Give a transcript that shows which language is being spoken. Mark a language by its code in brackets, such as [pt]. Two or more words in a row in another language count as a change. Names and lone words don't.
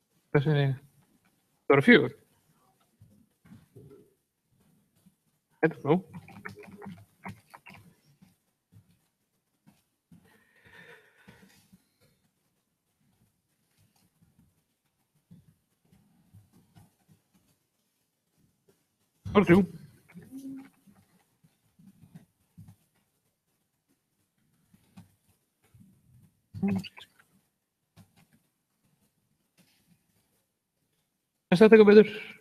[is] Hvað segir ég? Það eru 4. [en] I don't know. [is] Það eru 3. Þetta eitthvað betur?